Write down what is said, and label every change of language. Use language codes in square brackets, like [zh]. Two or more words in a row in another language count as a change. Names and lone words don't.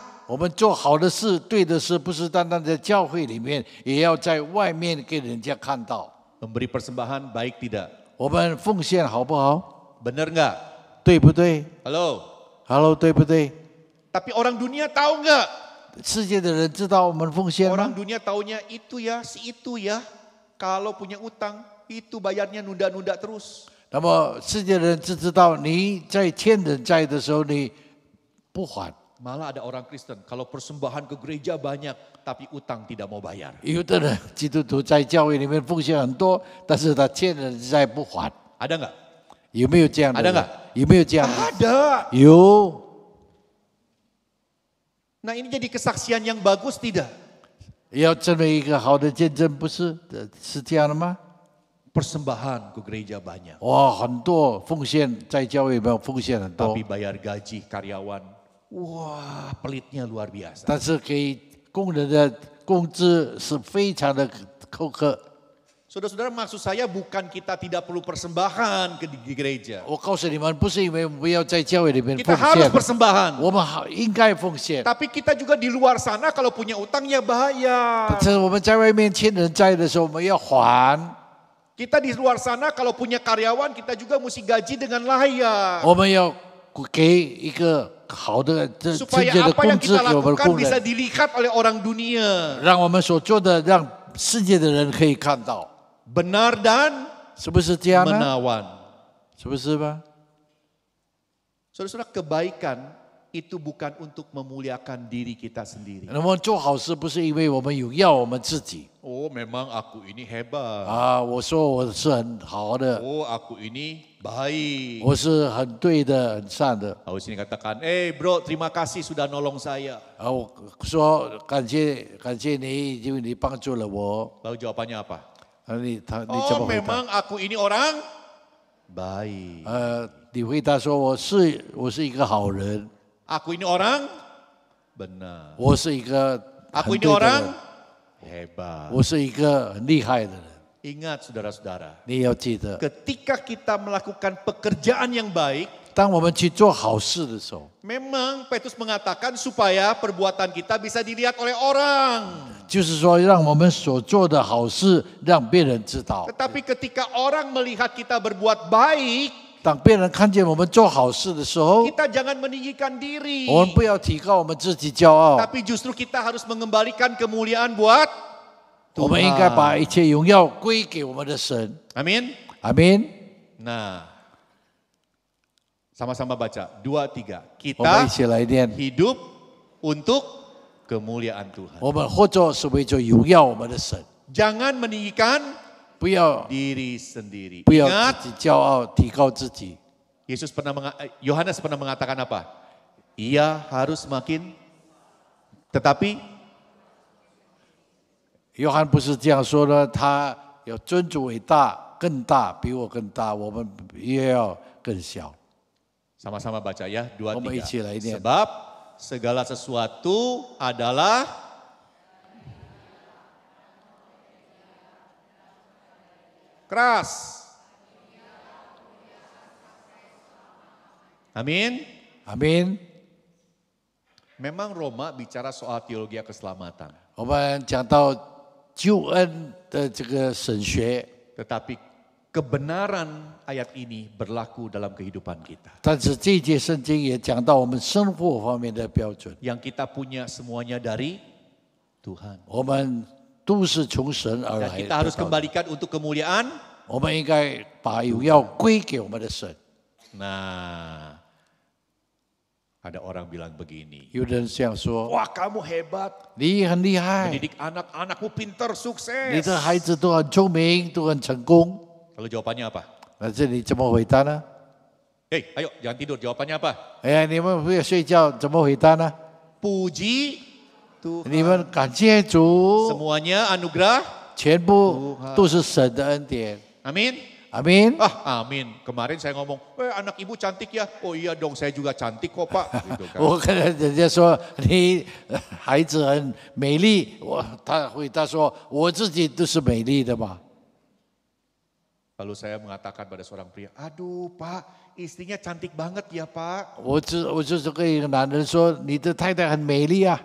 [zh] 我们做好的事、对的事，不是单单在教会里面，也要在外面给人家看到。 [id] Memberi persembahan baik tidak? [zh] 我们奉献好不好？ [id] Benar nggak? [zh] 对不对 [id] Halo? [zh] ？Hello，对不对？ [id] Tapi orang dunia tahu nggak? [zh] 世界的人知道我们奉献 [id] Orang [zh] 吗？ [id] dunia taunya itu ya, si itu ya. Kalau punya utang, itu bayarnya nunda-nunda terus. [zh] 那么世界的人只知道你在欠人债的时候你不还， [id] Malah ada orang Kristen, kalau persembahan ke gereja banyak, tapi utang tidak mau bayar. [zh] 有的人基督徒在教会里面奉献很多，但是他欠人债不还， [id] Ada nggak? [zh] 有没有这样的人？ [id] Ada nggak？ [zh] 有没有这样的？ [id] Ada. [zh] 有。 [id] Nah ini jadi kesaksian yang bagus tidak? [zh] 要成为一个好的见证，不是？是这样的吗？ [id] Persembahan ke gereja banyak. [zh] 哇，很多奉献在教会里面奉献很多 [id] Tapi，bayar gaji karyawan, wah pelitnya luar biasa. [zh] 但是给工人的工资是非常的苛刻。 [id] Saudara-saudara, maksud saya bukan kita tidak perlu persembahan di gereja. [zh] 我告诉你们，不是因为我们要在教会里面 [id] Kita [zh] 奉 [id] harus [zh] 献， [id] persembahan. [zh] 我们应该奉献。 [id] Tapi kita juga di luar sana kalau punya utang ya bayar. [zh] 但是我们在外面欠人债的时候，我们要还。 [id] Kita di luar sana kalau punya karyawan kita juga mesti gaji dengan layak. [zh] 我们要给一个好的直 [id] Supaya [zh] 接的 [id] apa yang [zh] 工资 [id] kita [zh] 给我们的 [id] lakukan [zh] 工 [id] bisa [zh] 人， [id] dilihat oleh orang dunia. [zh] 让我们所做的让世界的人可以看到， [id] Benar dan [zh] 是不是这样呢？ [id] menawan. [zh] 是不是吧？ [id] Saudara-saudara, kebaikan itu bukan untuk memuliakan diri kita sendiri. [zh] 我们做好事不是因为我们有要我们自己 [id] Oh, memang aku ini hebat. [zh] 啊，我说我是很好的， [id] Oh, aku ini baik. [zh] 我是很对的、很善的。 [id] Lalu sini katakan, bro, terima kasih sudah nolong saya. [zh] 啊，我说感谢你，因为你帮助了我。 [id] Lalu jawabannya apa? [zh] 啊，你怎 [id] Oh, [zh] 么回答？ [id] memang aku ini orang baik. [zh] 你回答说我是一个好人， [id] Aku ini orang benar. [zh] 我是一个 [id] Aku [zh] 很 [id] ini [zh] 对的 [id] orang [zh] 人， [id] hebat. [zh] 我是一个很厉害的人。 [id] Ingat saudara-saudara, [zh] 你要记得， [id] ketika kita melakukan pekerjaan yang baik, [zh] 当我们去做好事的时候， [id] memang Petrus mengatakan supaya perbuatan kita bisa dilihat oleh orang. [zh] 就是说让我们所做的好事让别人知道。 [id] Tetapi ketika orang melihat kita berbuat baik, [zh] 当别人看见我们做好事的时候， [id] kita jangan meninggikan diri. [zh] 我们不要提高我们自己骄傲， [id] Tapi justru kita harus mengembalikan kemuliaan buat [zh] 我们应该把一切荣耀归给我们的神。 [id] Amin. [zh] 阿门。 [id] Nah, sama-sama baca. 2, 3. [zh] 我们 [id] Kita [zh] 一起来念， [id] hidup untuk kemuliaan Tuhan. [zh] 我们活着是为着荣耀我们的神， [id] Jangan meninggikan [zh] 不要 [id] diri sendiri. [zh] 不要 [id] Ingat, [zh] 自己骄傲，提高自己。 [id] Yohanes pernah mengatakan apa? Ia harus makin, tetapi [zh] 约翰不是这样说的，他要尊主为大，更大，比我更大，我们也要更小。 [id] sama-sama baca ya. 2, [zh] 我们一起 [id] 3. [zh] 来念。 [id] Sebab segala sesuatu adalah keras. Amin. [zh] 阿门。 [id] Memang Roma bicara soal teologi keselamatan. [zh] 我们讲到救恩的这个神学， [id] Tetapi kebenaran ayat ini berlaku dalam kehidupan kita. [zh] 但是这一节圣经也讲到我们生活方面的标准， [id] Yang kita punya semuanya dari Tuhan. [zh] 我们都是从神而 [id] Dan [zh] 来 [id] kita harus [zh] 的。 [id] kembalikan untuk kemuliaan. [zh] 我们应该把荣耀归给我们的神。 [id] Nah, ada orang bilang begini. [zh] 有的人这样说 [id] Wah, kamu hebat. [zh] 你很厉害， [id] Mendidik anak-anakmu pintar, [zh] 你 [id] sukses. [zh] 的孩子都很聪明，都很成功。 [id] Lalu jawabannya apa? [zh] 那这你怎么回答呢？ [id] Ayo jangan tidur. Jawabannya apa? [zh] 哎呀，你们不要睡觉，怎么回答呢？ [id] Puji Tuhan. [zh] 你们感谢主， [id] Semuanya anugerah. [zh] 全部都是神的恩典。 [id] Amin. [zh] 阿门。 [id] Ah, amin. Kemarin saya ngomong, anak ibu cantik ya. Oh iya dong, saya juga cantik kok Pak. Gitu kan. [zh] 我跟人家说你孩子很美丽，他回答说我自己都是美丽的嘛。 [id] Lalu saya mengatakan pada seorang pria, aduh Pak, istrinya cantik banget ya Pak. [zh] 我就是跟一个男人说你的太太很美丽啊，